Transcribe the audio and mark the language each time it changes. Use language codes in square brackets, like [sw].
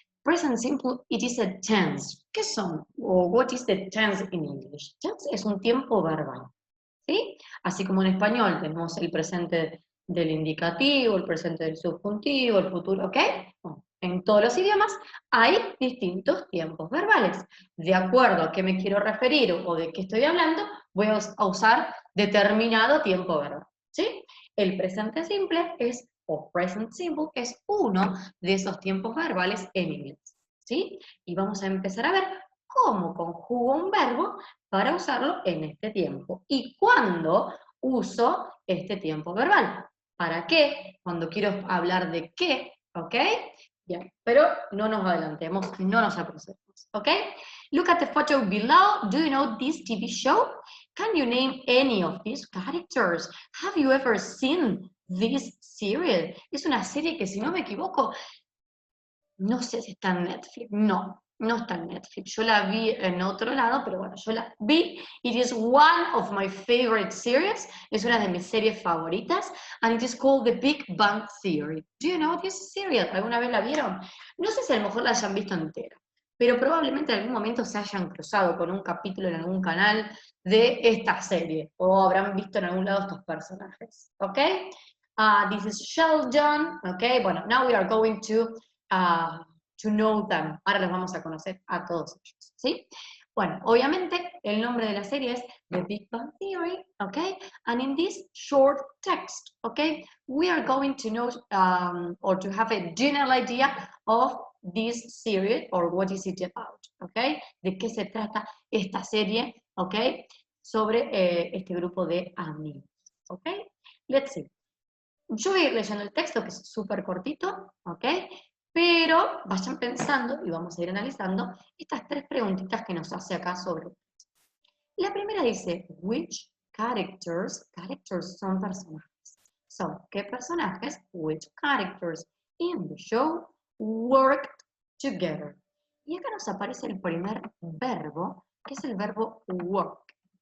[en] Present simple, it is a tense. [es] ¿Qué son? [en] O what is the tense in English? [es] Tense es un tiempo verbal, ¿sí? Así como en español tenemos el presente del indicativo, el presente del subjuntivo, el futuro, ¿ok? Bueno, en todos los idiomas hay distintos tiempos verbales. De acuerdo a qué me quiero referir o de qué estoy hablando, voy a usar determinado tiempo verbal, ¿sí? El presente simple es, o present simple, es uno de esos tiempos verbales en inglés, ¿sí? Y vamos a empezar a ver cómo conjugo un verbo para usarlo en este tiempo. ¿Y cuándo uso este tiempo verbal? ¿Para qué? Cuando quiero hablar de qué, ¿ok? Bien, pero no nos adelantemos, no nos apresuremos, ¿ok? [en] Look at the photo below. Do you know this TV show? Can you name any of these characters? Have you ever seen this serial? [es] Es una serie que, si no me equivoco, no sé si está en Netflix. No, no está en Netflix. Yo la vi en otro lado, pero bueno, yo la vi. [en] It is one of my favorite series. [es] Es una de mis series favoritas. [en] And it is called The Big Bang Theory. Do you know this serial? [es] ¿Alguna vez la vieron? No sé si a lo mejor la hayan visto entera, pero probablemente en algún momento se hayan cruzado con un capítulo en algún canal de esta serie. O habrán visto en algún lado estos personajes. [en] ¿Ok? This is Sheldon. ¿Ok? Bueno, now we are going to know them. [es] Ahora los vamos a conocer a todos ellos, ¿sí? Bueno, obviamente el nombre de la serie es The Big Bang Theory, okay? [en] And in this short text, okay, we are going to know or to have a general idea of this series or what is it about, okay? [es] De qué se trata esta serie, okay? Sobre este grupo de amigos, okay? [en] Let's see. [es] Yo voy a ir leyendo el texto, que es súper cortito, ¿ok? Pero vayan pensando y vamos a ir analizando estas tres preguntitas que nos hace acá sobre. La primera dice, [en] which characters [es] son personajes. Son, ¿qué personajes? [en] Which characters in the show worked together. [es] Y acá nos aparece el primer verbo, que es el verbo work.